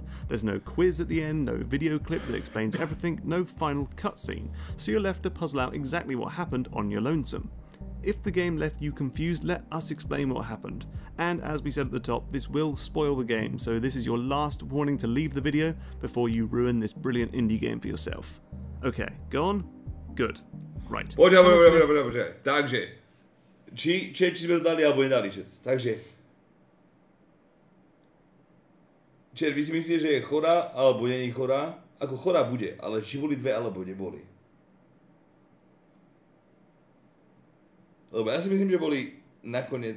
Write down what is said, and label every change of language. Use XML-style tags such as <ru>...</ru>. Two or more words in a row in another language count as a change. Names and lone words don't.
<en>There's no quiz at the end, no video clip that explains everything, no final cutscene, so you're left to puzzle out exactly what happened on your lonesome. If the game left you confused, let us explain what happened. And as we said at the top, this will spoil the game, so this is your last warning to leave the video before you ruin this brilliant indie game for yourself. Okay, go on? Good. Right.</en> <sk>Počkaj. Takže, či sme to dali, alebo nedali čet. Takže, Čet, vy si myslíte, že je chorá, alebo není chorá? Ako chorá bude, ale či boli dve, alebo neboli. Lebo ja si myslím, že boli nakoniec...</sk>